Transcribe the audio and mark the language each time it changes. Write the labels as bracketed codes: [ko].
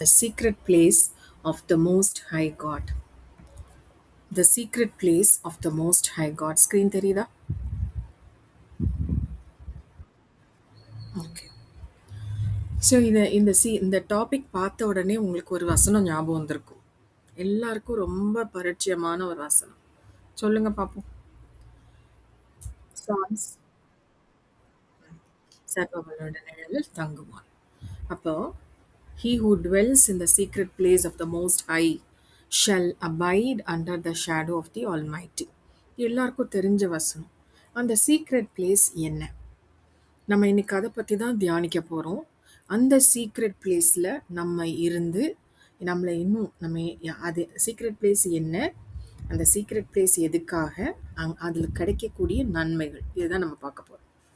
[en] The secret place of the Most High God. The secret place of the Most High God. [ta] Screen தெரியுதா? Okay. So இந்த topic பார்த்த உடனே உங்களுக்கு ஒரு வசனம் ஞாபகம் வந்திருக்கும். எல்லாருக்கும் ரொம்ப பரிச்சயமான ஒரு வசனம். சொல்லுங்க பார்ப்போம். சான்ஸ் சர்வவல்லோட நிழலில் தங்குவான். [en] அப்போ he who dwells in the secret place of the most high shall abide under the shadow of the almighty. [ta] எல்லாருக்கும் தெரிஞ்ச வசனம். அந்த சீக்ரெட் பிளேஸ் என்ன? நம்ம இன்னைக்கு அதை பற்றி தான் தியானிக்க போகிறோம். அந்த சீக்ரெட் பிளேஸில் நம்ம இருந்து நம்மளை இன்னும் அது சீக்ரெட் பிளேஸ் என்ன, அந்த சீக்ரெட் பிளேஸ் எதுக்காக, அதில் கிடைக்கக்கூடிய நன்மைகள், இதுதான் நம்ம பார்க்க போகிறோம்.